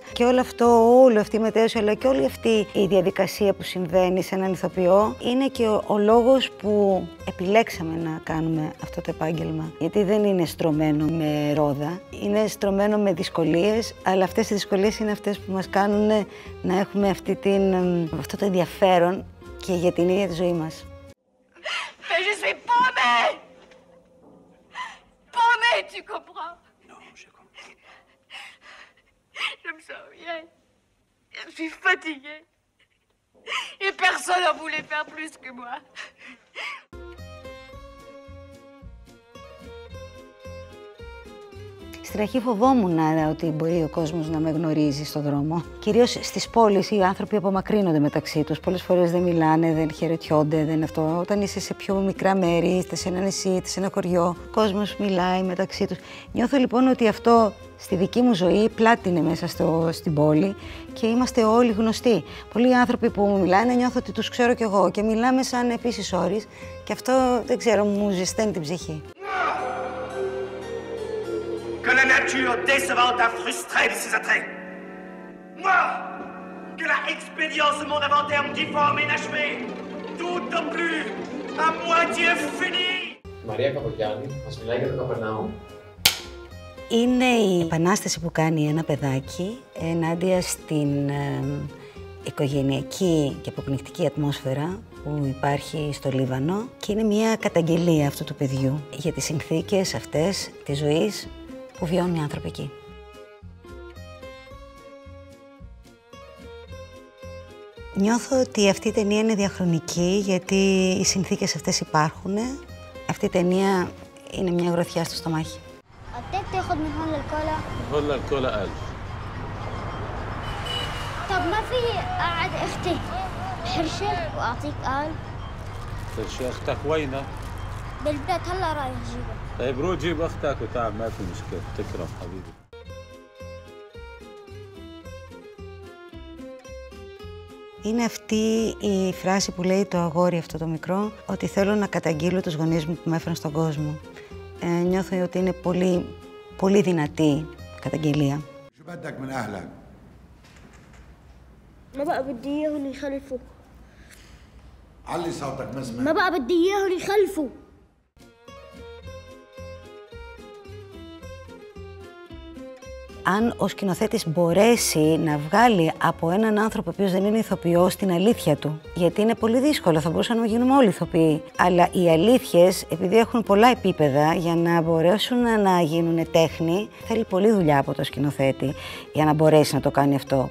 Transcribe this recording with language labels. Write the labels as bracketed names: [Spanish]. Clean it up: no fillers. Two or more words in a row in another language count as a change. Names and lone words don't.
[Greek] Και όλη αυτή η μετέωση, αλλά και όλη αυτή η διαδικασία που συμβαίνει σε έναν ηθοποιό, είναι και ο λόγος που επιλέξαμε να κάνουμε αυτό το επάγγελμα. Γιατί δεν είναι στρωμένο με ρόδα, είναι στρωμένο με δυσκολίες, αλλά αυτές οι δυσκολίες είναι αυτές που μας κάνουν να έχουμε αυτό το ενδιαφέρον και για την ίδια τη ζωή μας. [French] Mais je suis paumée! Paumée, tu comprends? Non, je comprends. Je me sens bien. Je suis fatiguée. Et personne n'en voulait faire plus que moi. [Greek] Στην αρχή φοβόμουν ότι μπορεί ο κόσμος να με γνωρίζει στον δρόμο. Κυρίως στις πόλεις οι άνθρωποι απομακρύνονται μεταξύ τους. Πολλές φορές δεν μιλάνε, δεν χαιρετιόνται, δεν αυτό. Όταν είσαι σε πιο μικρά μέρη, είτε σε ένα νησί, είτε σε ένα χωριό, ο κόσμος μιλάει μεταξύ τους. Νιώθω λοιπόν ότι αυτό στη δική μου ζωή πλάτινε μέσα στην πόλη και είμαστε όλοι γνωστοί. Πολλοί άνθρωποι που μου μιλάνε νιώθω ότι τους ξέρω κι εγώ και μιλάμε σαν επίσης όρις και αυτό δεν ξέρω, μου ζεσταίνει την ψυχή. [French] Que la nature décevante a frustré de ses attraits. Moi, que la expédience de mon inventaire difforme et inachevé, tout au plus, à moitié fini. [Greek] Μαρία Καπογιάννη μας μιλάει για το Καπερνάουμ. Είναι η επανάσταση που κάνει ένα παιδάκι ενάντια στην οικογενειακή και αποκνικτική ατμόσφαιρα που υπάρχει στο Λίβανο και είναι μια καταγγελία αυτού του παιδιού για τις συνθήκες αυτές της ζωής που βιώνουν οι άνθρωποι εκεί. Νιώθω ότι αυτή η ταινία είναι διαχρονική γιατί οι συνθήκες αυτές υπάρχουν. Αυτή η ταινία είναι μια γροθιά στο στομάχι. [Arabic] قد تاخد من هون للكولا؟ هون للكولا 1000. طب ما في أقعد أختي حرشة وأعطيك قال؟ حرشة أختك وينها؟ بالبيت هلا رايح جيبها. طيب روح جيب أختك وتعال ما في مشكلة، تكرم حبيبي. [Greek] Είναι αυτή η φράση που λέει το αγόρι αυτό το μικρό, ότι θέλω να καταγγείλω τους γονείς μου που με έφεραν στον κόσμο. Νιώθω ότι είναι πολύ, πολύ δυνατή καταγγελία. [Arabic] ما بقى بدي اياهم يخلفوا. علي صوتك ما سمعت. ما بقى بدي اياهم يخلفوا. [Greek] Αν ο σκηνοθέτης μπορέσει να βγάλει από έναν άνθρωπο ο οποίος δεν είναι ηθοποιός την αλήθεια του, γιατί είναι πολύ δύσκολο, θα μπορούσαν να γίνουμε όλοι ηθοποιοί, αλλά οι αλήθειες, επειδή έχουν πολλά επίπεδα, για να μπορέσουν να γίνουν τέχνη, θέλει πολλή δουλειά από το σκηνοθέτη για να μπορέσει να το κάνει αυτό.